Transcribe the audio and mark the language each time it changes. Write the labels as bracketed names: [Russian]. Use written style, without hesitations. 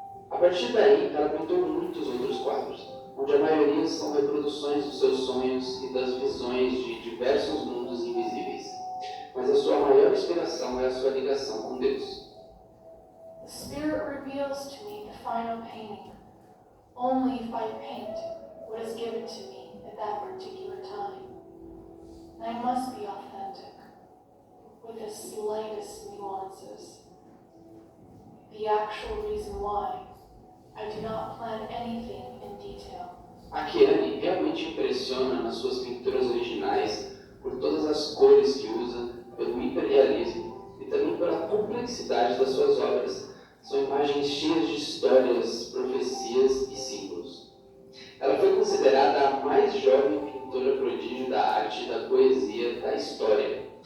[Portuguese] A partir daí, ela pintou muitos outros quadros, onde a maioria são reproduções dos seus sonhos e das visões de diversos mundos invisíveis. Mas a sua maior inspiração é a sua ligação com Deus. [English] The Spirit reveals to me the final painting, only if I paint what is given to me at that particular time. And I must be authentic, with the slightest nuances. The actual reason why I do not plan anything in detail. [Portuguese] A Kiane realmente impressiona nas suas pinturas originais por todas as cores que usa, pelo hiperrealismo e também pela complexidade das suas obras. São imagens cheias de histórias, profecias e símbolos. Ela foi considerada a mais jovem pintora prodígio da arte e da poesia da história.